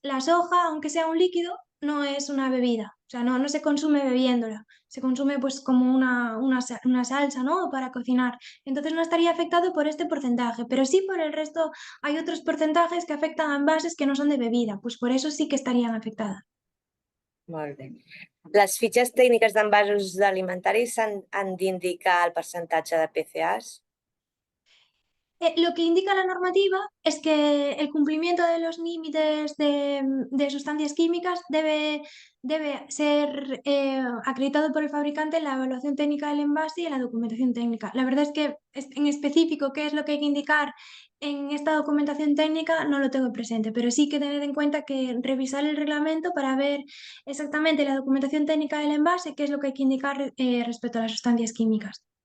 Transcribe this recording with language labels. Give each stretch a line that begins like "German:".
Spanish: La soja, aunque sea un líquido, no es una bebida. O sea, no se consume bebiéndola. Se consume pues como una salsa, ¿no? Para cocinar. Entonces no estaría afectado por este porcentaje. Pero sí por el resto hay otros porcentajes que afectan a envases que no son de bebida. Pues por eso sí que estarían afectadas.
Catalan: Molt bé. Les fitxes tècniques d'envasos alimentaris han d'indicar el percentatge de PCAs?
Spanish: Lo que indica la normativa es que el cumplimiento de los límites de sustancias químicas debe ser acreditado por el fabricante en la evaluación técnica del envase y en la documentación técnica. La verdad es que en específico qué es lo que hay que indicar en esta documentación técnica no lo tengo presente, pero sí que tener en cuenta que revisar el reglamento para ver exactamente la documentación técnica del envase, qué es lo que hay que indicar respecto a las sustancias químicas.